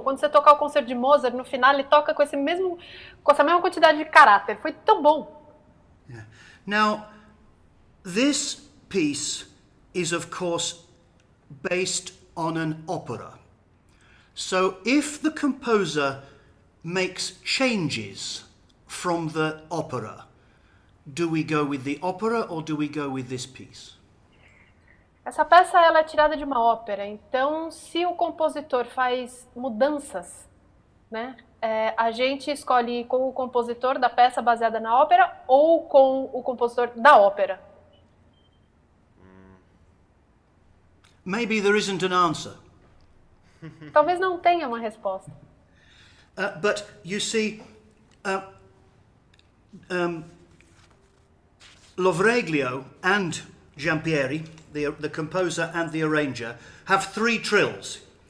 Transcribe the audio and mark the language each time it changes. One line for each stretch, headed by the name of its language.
Portuguese: Quando você tocar o concerto de Mozart, no final ele toca com essa mesma quantidade de caráter. Foi tão bom.
English: Yeah. Now, this piece is, of course, based on an opera. So if the composer makes changes from the opera, do we go with the opera or do we go with this piece?
Portuguese: Essa peça ela é tirada de uma ópera, então se o compositor faz mudanças, né, a gente escolhe com o compositor da peça baseada na ópera ou com o compositor da ópera.
English: Maybe there isn't an answer.
Portuguese: Talvez não tenha uma resposta.
English: But you see, Lovreglio and Giampieri, the composer and the arranger, have 3 trills.